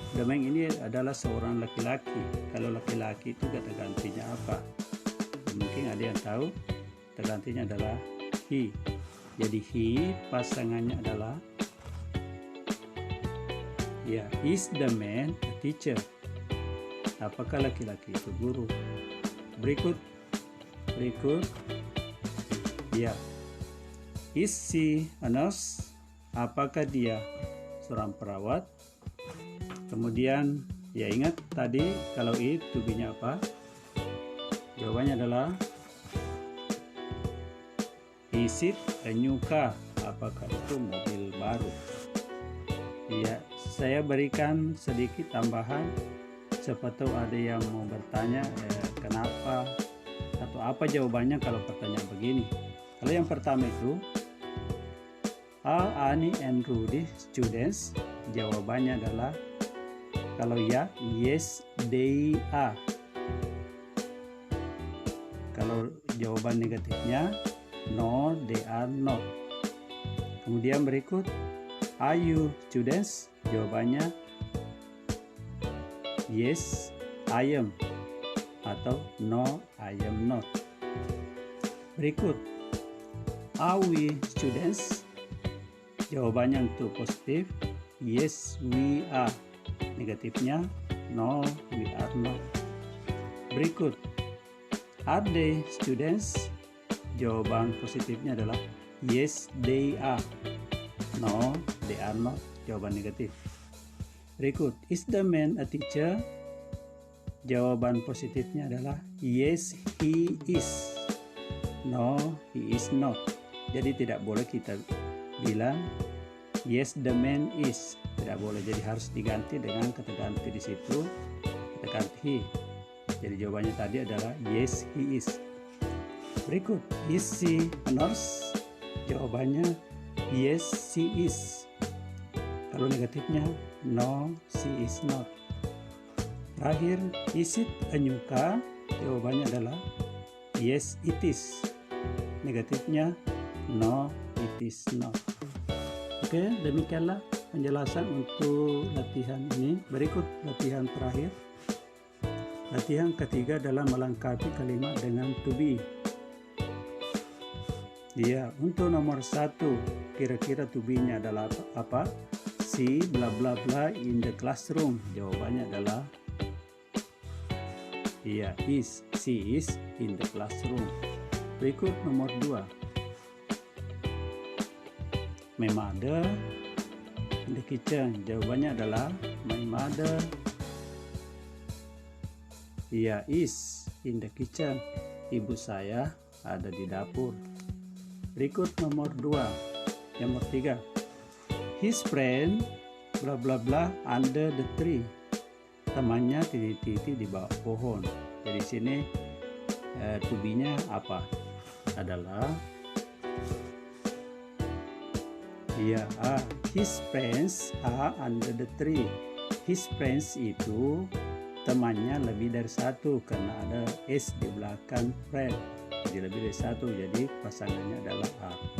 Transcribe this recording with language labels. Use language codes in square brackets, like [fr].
[en] The man [id] ini adalah seorang laki-laki. Kalau laki-laki itu kata gantinya apa? Mungkin ada yang tahu. Kata gantinya adalah he. Jadi he pasangannya adalah ya, [en] is the man a teacher? [id] Apakah laki-laki itu guru? Berikut ya, [en] is she a nurse? [id] Apakah dia seorang perawat? Kemudian ya, ingat tadi kalau it to be-nya apa? Jawabannya adalah [en] is it a new car? [id] Apakah itu mobil baru? Ya, saya berikan sedikit tambahan. Siapa tahu ada yang mau bertanya kenapa atau apa jawabannya kalau pertanyaan begini. Kalau yang pertama itu [en] are Ani and Rudy students? [id] Jawabannya adalah kalau ya, [en] yes they are. [id] Kalau jawaban negatifnya [en] no they are not. [id] Kemudian berikut [en] are you students? [id] Jawabannya [en] yes I am [id] atau [en] no I am not. [id] Berikut [en] are we students? [id] Jawabannya untuk positif [en] yes we are. [id] Negatifnya [en] no we are not. [id] Berikut [en] are they students? [id] Jawaban positifnya adalah [en] yes they are. No they are not. [id] Jawaban negatif. Berikut [en] is the man a teacher? [id] Jawaban positifnya adalah [en] yes he is. No he is not. [id] Jadi tidak boleh kita bilang [en] yes the man is. [id] Tidak boleh, jadi harus diganti dengan kata ganti di situ, kata ganti he. Jadi jawabannya tadi adalah [en] yes he is. [id] Berikut [en] is she a nurse? [id] Jawabannya [en] yes she is. [id] Kalau negatifnya [en] no she is not. [id] Terakhir, [en] is it a new car? [id] Jawabannya adalah [en] yes it is. [id] Negatifnya [en] no it is not. [id] Oke, demikianlah penjelasan untuk latihan ini. Berikut latihan terakhir. Latihan ketiga adalah melengkapi kalimat dengan to be. Iya, untuk nomor 1, kira-kira to be-nya adalah apa? [en] She bla bla bla in the classroom. [id] Jawabannya adalah iya, is. [en] She is in the classroom. [id] Berikut nomor 2. [en] My mother in the kitchen. [id] Jawabannya adalah [en] my mother. [id] Iya, [en] is in the kitchen. [id] Ibu saya ada di dapur. Berikut nomor 2. Nomor 3. [en] His friend bla bla bla under the tree. [id] Temannya titik-titik di bawah pohon. Jadi sini to be-nya apa? Adalah iya, [en] his friends are under the tree. His friends [id] itu temannya lebih dari satu karena ada s di belakang friend. Jadi lebih dari satu, jadi pasangannya adalah A.